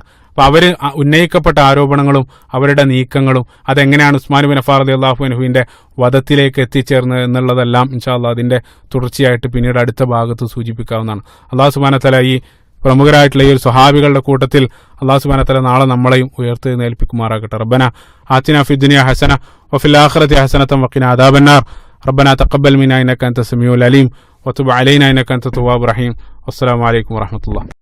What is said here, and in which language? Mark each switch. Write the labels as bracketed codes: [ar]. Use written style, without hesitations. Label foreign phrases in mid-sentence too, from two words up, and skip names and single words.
[ml] അപ്പൊ അവർ ഉന്നയിക്കപ്പെട്ട ആരോപണങ്ങളും അവരുടെ നീക്കങ്ങളും അതെങ്ങനെയാണ് ഉസ്മാൻ ബിൻ അഫ്ഫാൻ [ar] رضي الله عنه [ml] വധത്തിലേക്ക് എത്തിച്ചേർന്നത് എന്നുള്ളതെല്ലാം [ar] إن شاء الله [ml] അതിന്റെ തുടർച്ചയായിട്ട് പിന്നീട് അടുത്ത ഭാഗത്ത് സൂചിപ്പിക്കാവുന്നതാണ്. [ar] الله سبحانه وتعالى [ml] ഈ പ്രമുഖരായിട്ടുള്ള ഈ ഒരു സ്വഹാബികളുടെ കൂട്ടത്തിൽ [ar] الله سبحانه وتعالى [ml] നാളെ നമ്മളെയും ഉയർത്തെഴുന്നേൽപ്പിക്കുമാറാകട്ടെ. [ar] ربنا آتنا في الدنيا حسنة وفي الآخرة حسنة وقنا عذاب النار. ربنا تقبل منا إنك أنت السميع العليم وتب علينا إنك أنت التواب الرحيم. والسلام عليكم ورحمة الله.